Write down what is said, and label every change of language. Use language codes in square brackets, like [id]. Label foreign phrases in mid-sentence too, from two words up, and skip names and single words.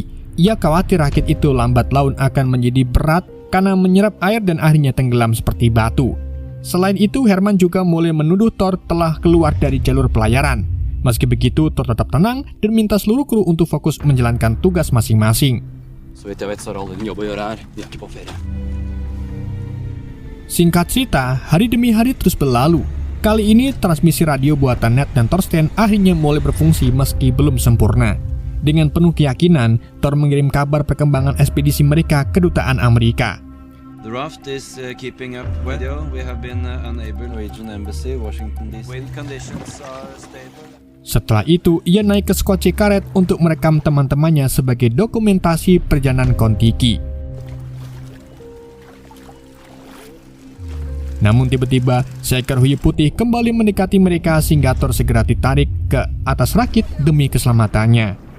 [id] Ia khawatir rakit itu lambat laun akan menjadi berat karena menyerap air dan akhirnya tenggelam seperti batu. Selain itu, Herman juga mulai menuduh Thor telah keluar dari jalur pelayaran. Meski begitu, Thor tetap tenang dan minta seluruh kru untuk fokus menjalankan tugas masing-masing. [no] Så vidt jeg vet så har alle en jobb å gjøre her. Vi er ikke på ferie. [id] Singkat cerita, hari demi hari terus berlalu. Kali ini transmisi radio buatan Ned dan Thorsten akhirnya mulai berfungsi meski belum sempurna. Dengan penuh keyakinan, Thor mengirim kabar perkembangan ekspedisi mereka ke kedutaan Amerika. [en] The raft is keeping up well. We have been unable Norwegian Embassy, Washington DC. Wind conditions are stable. [id] Setelah itu, ia naik ke Skoce Karet untuk merekam teman-temannya sebagai dokumentasi perjalanan Kon-Tiki. Namun tiba-tiba, seekor hiu putih kembali mendekati mereka sehingga Thor segera ditarik ke atas rakit demi keselamatannya.